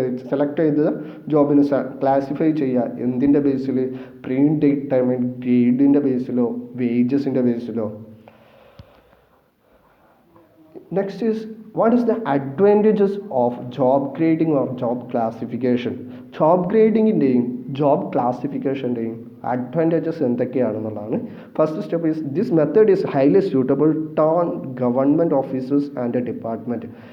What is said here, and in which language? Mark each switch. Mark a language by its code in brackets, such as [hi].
[ml] Select ചെയ്ത ജോബിന് classify ചെയ്യുക എന്തിൻ്റെ ബേസിൽ? Pre determined ഗ്രേഡിൻ്റെ ബേസിലോ വേജസിൻ്റെ ബേസിലോ. [en] Next is, what is the advantages of job grading or job classification? [ml] Job ഗ്രേഡിങ്ങിൻ്റെയും job ക്ലാസിഫിക്കേഷൻ്റെയും advantages എന്തൊക്കെയാണെന്നുള്ളതാണ്. [en] First step is, this method is highly suitable to government officers and department.